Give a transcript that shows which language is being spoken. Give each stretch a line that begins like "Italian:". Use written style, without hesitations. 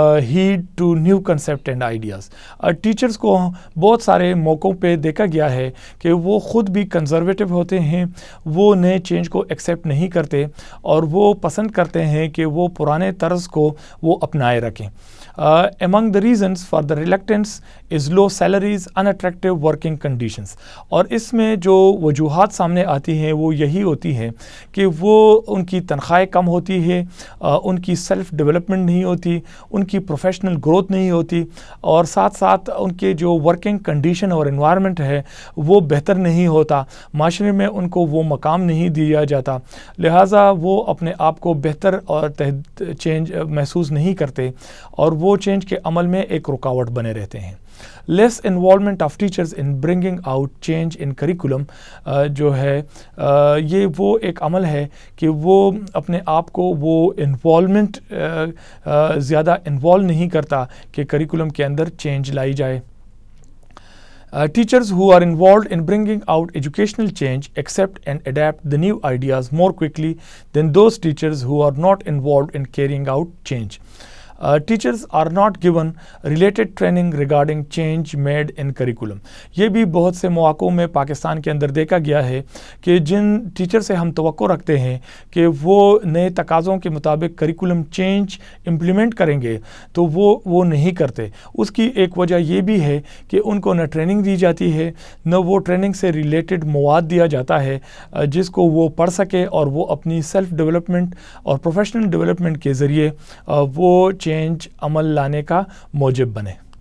English: Head to new concept and ideas.
Urdu: Teachers کو بہت سارے موقعوں پہ دیکھا گیا ہے کہ وہ خود بھی کنزرویٹو ہوتے ہیں، وہ نئے چینج کو ایکسیپٹ نہیں کرتے اور وہ پسند کرتے ہیں کہ وہ پرانے طرز کو وہ اپنائے رکھیں۔
English: among the reasons for the reluctance is low salaries, unattractive working conditions.
Urdu: اور اس میں جو وجوہات سامنے آتی ہیں وہ یہی ہوتی ہیں کہ وہ ان کی تنخواہیں کم ہوتی ہے, ان کی سیلف ڈیولپمنٹ نہیں ہوتی, ان کی پروفیشنل گروتھ نہیں ہوتی, اور ساتھ ساتھ ان کے جو ورکنگ کنڈیشن اور انوائرمنٹ ہے وہ بہتر نہیں ہوتا, معاشرے میں ان کو وہ مقام نہیں دیا جاتا, لہٰذا وہ اپنے آپ کو بہتر اور چینج محسوس نہیں کرتے اور وہ چینج کے عمل میں ایک رکاوٹ بنے رہتے ہیں.
English: less involvement of teachers in bringing out change in curriculum
Urdu: جو ہے یہ وہ ایک عمل ہے کہ وہ اپنے آپ کو وہ انوالومنٹ زیادہ انوالو نہیں کرتا کہ کریکولم کے اندر چینج لائی جائے.
English: Teachers who are involved in bringing out educational change accept and adapt the new ideas more quickly than those teachers who are not involved in carrying out change. Teachers are not given related training regarding change made in curriculum.
Urdu: یہ بھی بہت سے مواقعوں میں پاکستان کے اندر دیکھا گیا ہے کہ جن ٹیچر سے ہم توقع رکھتے ہیں کہ وہ نئے تقاضوں کے مطابق کریکولم چینج امپلیمنٹ کریں گے تو وہ نہیں کرتے. اس کی ایک وجہ یہ بھی ہے کہ ان کو نہ ٹریننگ دی جاتی ہے, نہ وہ ٹریننگ سے ریلیٹڈ مواد دیا جاتا ہے جس کو وہ پڑھ سکے اور وہ اپنی سیلف ڈیولپمنٹ اور پروفیشنل ڈیولپمنٹ کے ذریعے وہ چینج عمل لانے کا موجب بنے.